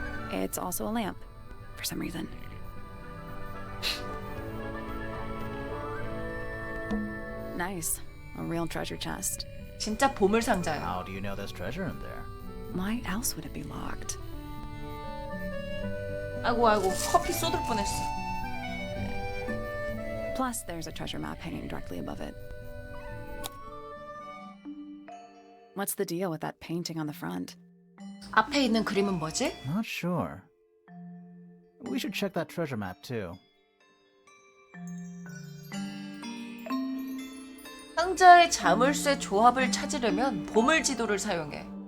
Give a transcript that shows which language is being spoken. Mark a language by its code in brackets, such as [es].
[en] It's also a lamp, for some reason. Nice. A real treasure chest. [ko] 진짜 보물 상자야. [en] How do you know there's treasure in there? Why else would it be locked? [ko] 아이고 아이고 커피 쏟을 뻔했어. [en] Plus, there's a treasure map hanging directly above it. What's the deal with that painting on the front? [ko] 앞에 있는 그림은 뭐지? [en] Not sure. We should check that treasure map too. [ko] 상자의 자물쇠 조합을 찾으려면 보물 지도를 사용해.